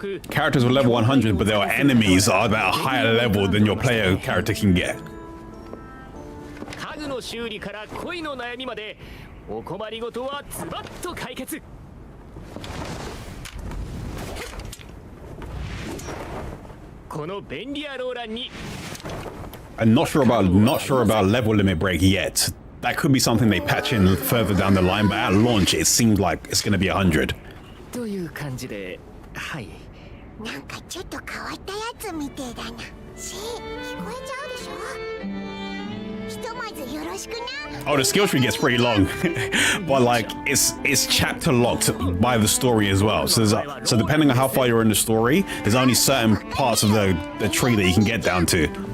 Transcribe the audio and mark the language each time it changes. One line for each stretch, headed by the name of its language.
English: Characters were level 100, but there were enemies that are at a higher level than your player character can get.
Japanese: 家具の修理から恋の悩みまでお困りごとはズバッと解決。この便利やローランに
English: I'm not sure about level limit break yet. That could be something they patch in further down the line, but at launch it seems like it's going to be 100.
Japanese: という感じで、はい。なんかちょっと変わったやつみてえだな。し、聞こえちゃうでしょ。ひとまずよろしくな。
English: Oh, the skill tree gets pretty long, but like it's chapter locked by the story as well. So so depending on how far you're in the story, there's only certain parts of the tree that you can get down to.